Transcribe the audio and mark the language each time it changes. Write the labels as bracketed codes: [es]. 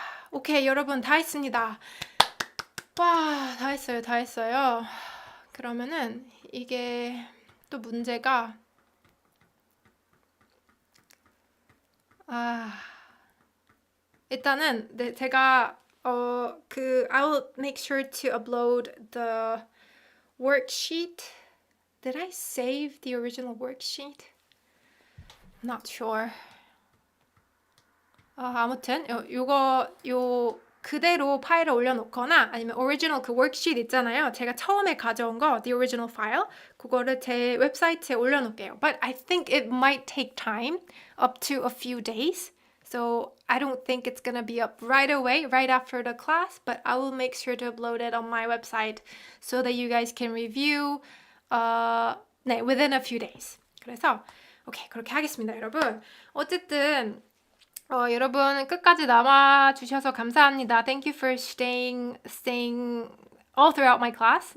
[ko] 오케이, 여러분 다 했습니다. 와, 다 했어요. 그러면은 이게 또 문제가 일단은 제가 [en] I'll make sure to upload the worksheet. Did I save the original worksheet? Not sure. [ko] 아무튼 요 그대로 파일을 올려놓거나 아니면 original 그 worksheet 있잖아요. 제가 처음에 가져온 거, [en] the original file, [ko] 그거를 제 웹사이트에 올려놓을게요. [en] But I think it might take time, up to a few days. So I don't think it's gonna be up right away, right after the class, but I will make sure to upload it on my website so that you guys can review within a few days. [ko] 그래서 오케이, 그렇게 하겠습니다, 여러분. 어쨌든 여러분 끝까지 남아주셔서 감사합니다. [en] Thank you for staying all throughout my class.